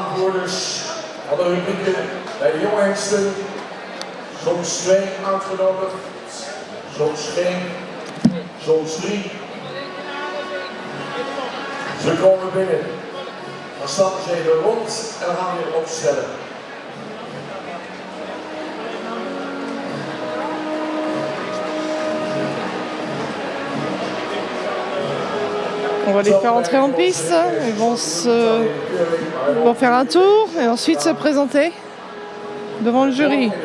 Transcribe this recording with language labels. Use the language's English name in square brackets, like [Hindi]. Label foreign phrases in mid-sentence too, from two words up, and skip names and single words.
[Dutch] Ze komen binnen. Dan stappen ze even rond en dan gaan we weer opstellen. [French] On va les faire entrer en piste, ils vont faire un tour et ensuite se présenter devant le jury.